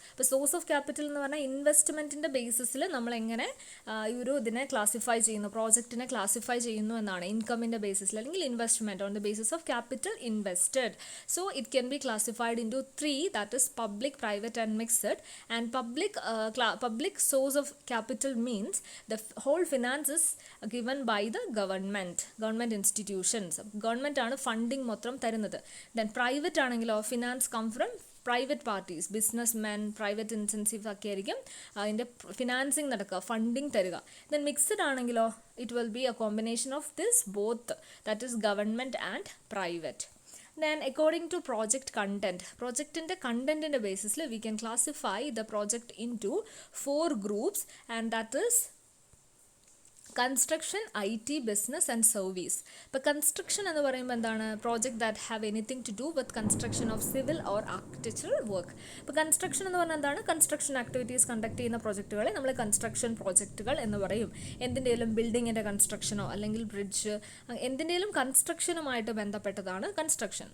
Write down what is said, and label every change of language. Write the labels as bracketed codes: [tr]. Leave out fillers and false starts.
[ml] അപ്പോൾ source of capital എന്ന് പറഞ്ഞാൽ ഇൻവെസ്റ്റ്മെൻറ്റിൻ്റെ ബേസിസിൽ നമ്മളെങ്ങനെ ഈ ഒരു ഇതിനെ ക്ലാസിഫൈ ചെയ്യുന്നു, പ്രോജക്റ്റിനെ ക്ലാസിഫൈ ചെയ്യുന്നു എന്നാണ്. ഇൻകമിൻ്റെ ബേസിസിൽ അല്ലെങ്കിൽ [en] Investment on the basis of capital invested. So it can be classified into 3, that is public, private and mixed. And public source of capital means the whole finance is given by the government institutions. [ml] Government ആണ് funding മൊത്തം തരുന്നത്. Then private ആണെങ്കിലോ [en] finance come from private parties, [ml] businessmen, private incentives ഒക്കെ ആയിരിക്കും അതിൻ്റെ financing നടക്കുക, funding തരിക. [en] Then mixed ആണെങ്കിലോ it will be a combination of this both, that is government and private. Then according to project content, [ml] projectന്റെ കണ്ടന്റിന്റെ ബേസിസിൽ [en] we can classify the project into 4 groups, and that is construction, IT, business and service. [ml] ഇപ്പോൾ construction എന്ന് പറയുമ്പോൾ എന്താണ്, [en] Project that have anything to do with construction of civil or architectural work. [ml] ഇപ്പോൾ construction എന്ന് പറഞ്ഞാൽ എന്താണ്, construction activities conduct ചെയ്യുന്ന പ്രോജക്റ്റുകളെ നമ്മൾ കൺസ്ട്രക്ഷൻ പ്രോജക്റ്റുകൾ എന്ന് പറയും. എന്തിൻ്റെയും ബിൽഡിങ്ങിൻ്റെ കൺസ്ട്രക്ഷനോ അല്ലെങ്കിൽ ബ്രിഡ്ജ് എന്തിൻ്റെയും കൺസ്ട്രക്ഷനുമായിട്ട് ബന്ധപ്പെട്ടതാണ് കൺസ്ട്രക്ഷൻ.